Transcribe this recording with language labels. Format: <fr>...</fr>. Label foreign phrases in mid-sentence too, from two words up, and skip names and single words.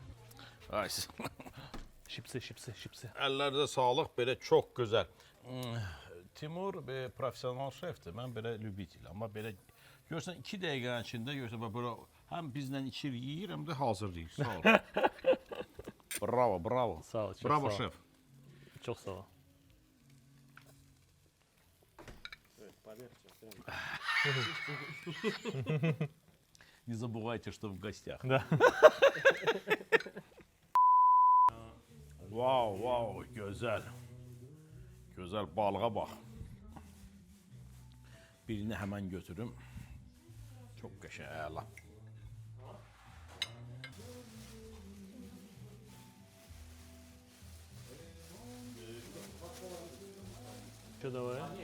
<az>Ay, Şipsi. əllərdə sağlıq, belə çox gözəl. Timur professional şefdir, mən belə lübitil. Amma belə görürsən 2 dəqiqənin içində görürsən belə həm bizlə içir, yeyir, həm də hazırlayır. Sağ ol. Bravo. Sağ ol, çok Bravo sağ ol. şef. Çok sağ ol.</az> <ru>Не забывайте, что в гостях. Да.</ru> <az>Wow, gözəl. Gözəl balığa bax. Birini həmən götürüm. Çox qəşəng, əla.</az> <ru>Что давай?</ru>